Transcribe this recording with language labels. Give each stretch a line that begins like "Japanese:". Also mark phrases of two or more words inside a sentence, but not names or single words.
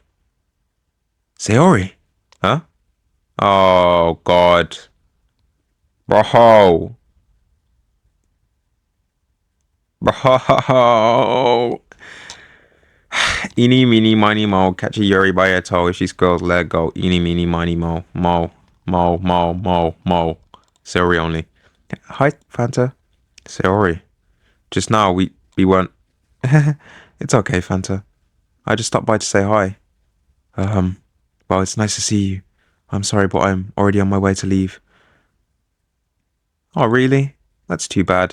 English: Sayori? Huh? Oh, God. Bro. Bro. Eeny, meeny, miny, mo. Catch a Yuri by her toe. If she's girls, let her go. Eeny, meeny, miny, mo. Mo. Mo, mo, mo, mo. Sayori only. Hi, Fanta. Sayori. Just now, we weren't... It's okay, Fanta. I just stopped by to say hi. Well, it's nice to see you. I'm sorry, but I'm already on my way to leave. Oh, really? That's too bad.